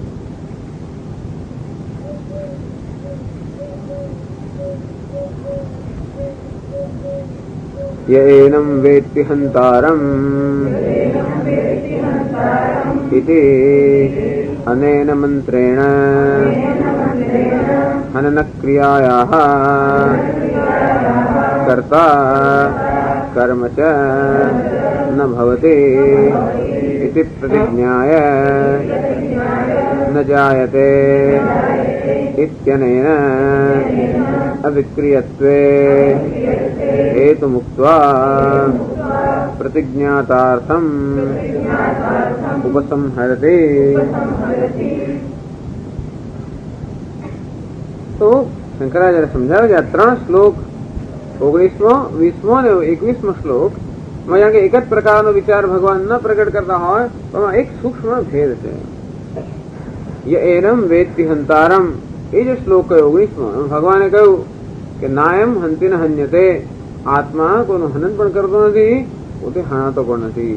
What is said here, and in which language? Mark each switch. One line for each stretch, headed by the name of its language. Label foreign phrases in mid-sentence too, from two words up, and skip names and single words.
Sanskrit: યેનમ વેત્તિ હંતારમ ઇતિ અનેન મંત્રેણ હનન ક્રિયાયાઃ કર્તા કર્મ ચ ન ભવતિ ઇતિ પ્રતિજ્ઞાય ન જાયતે ઇત્યનેન અવિક્રિયત્વે हेतु मुक्त्वा प्रतिज्ञातार्थम उपसंहरते तो
Gujarati: શંકરાચાર્ય સમજાવે કે આ 3 શ્લોક 19મો 20મો અને 21મો શ્લોક જાણે કે એક જ પ્રકારનો વિચાર ભગવાન ન પ્રગટ કરતા હોય તો એમાં એક સૂક્ષ્મ ભેદ છે.
Sanskrit: એનમ વેત્તિ હંતારમ,
Gujarati: એ જે શ્લોક કયો 19મો, ભગવાને કહ્યું કે
Sanskrit: નાયમ હંતિ ન હન્યતે,
Gujarati: આત્મા કોઈનું હનન પણ કરતો નથી, પોતે હણાતો પણ નથી.